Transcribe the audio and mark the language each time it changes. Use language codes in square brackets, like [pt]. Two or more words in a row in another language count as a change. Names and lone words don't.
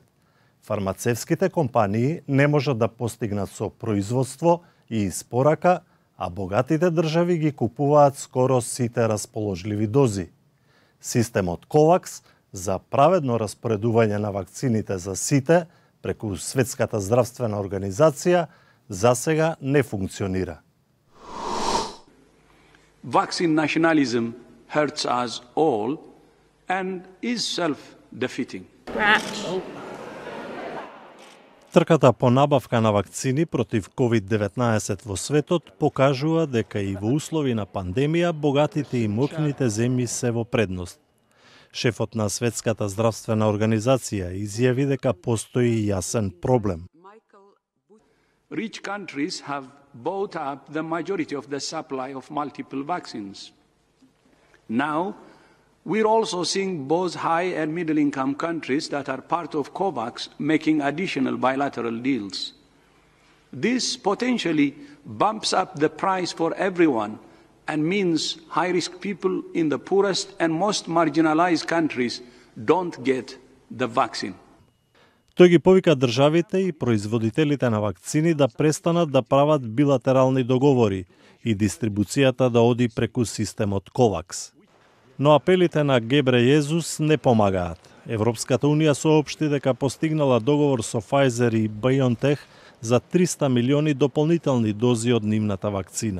[mk] Фармацевските компании не можат да постигнат со производство и испорака, а богатите држави ги купуваат скоро сите расположливи дози. Системот COVAX за праведно распоредување на вакцините за сите преку Светската здравствена организација засега не функционира. [en] Vaccine nationalism hurts us all and is self-defeating. [mk] Трката по набавка на вакцини против COVID-19 во светот покажува дека и во услови на пандемија богатите и моќните земји се во предност. Шефот на Светската здравствена организација изјави дека постои јасен проблем. [en] Rich countries have bought up the majority of the supply of multiple vaccines. Now, we're also seeing both high and middle-income countries that are part of COVAX making additional bilateral deals. This potentially bumps up the price for everyone and means high-risk people in the poorest and most marginalized countries don't get the vaccine. [mk] Тој ги повика државите и производителите на вакцини да престанат да прават билатерални договори и дистрибуцијата да оди преку системот COVAX. Но апелите на Гебрејезус не помагаат. Европската унија соопшти дека постигнала договор со Pfizer и BioNTech за 300 милиони дополнителни дози од нивната вакцина.